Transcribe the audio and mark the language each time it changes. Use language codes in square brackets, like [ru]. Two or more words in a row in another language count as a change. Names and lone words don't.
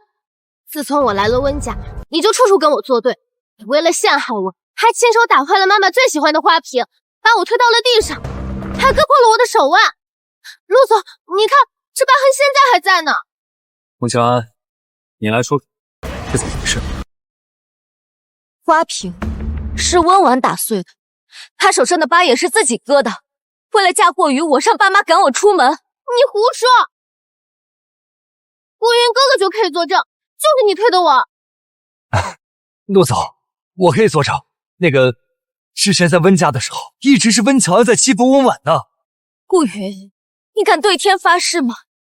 [zh] 自從我來了溫家，你就處處跟我作對，你為了陷害我，還親手打壞了媽媽最喜歡的花瓶，把我推到了地上，還割破了我的手腕。陸總，你看這疤痕現在還在呢。溫喬安，你來說，這怎麼回事？花瓶是溫婉打碎的，她手上的疤也是自己割的。為了嫁禍於我，讓爸媽趕我出門。你胡說！顧雲哥哥就可以作證，就是你推的我。陸總，我可以作證。那個之前在溫家的時候，一直是溫喬安在欺負溫婉的。顧雲，你敢對天發誓嗎？